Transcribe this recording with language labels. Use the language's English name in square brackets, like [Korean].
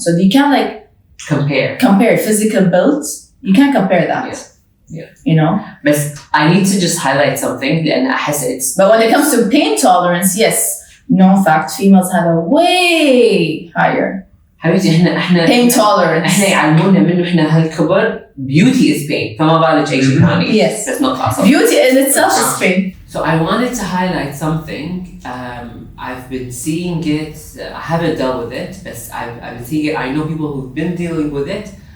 [English] So you can't like compare physical builds. You can't compare that. Yeah. But I need to just highlight something, and but when it comes to pain tolerance, yes, no fact, females have a way higher [Arabic] حبيبتي احنا [English] pain tolerance. [Arabic] احنا يعلمونا منه احنا هالكبر [English] beauty is pain [Arabic] فما بالك اي شيء ثاني. [English] Yes. That's not possible. Beauty in itself is pain. So I wanted to highlight something. I've been seeing it. I haven't dealt with it, but I've been seeing it. I know people who've been dealing with it.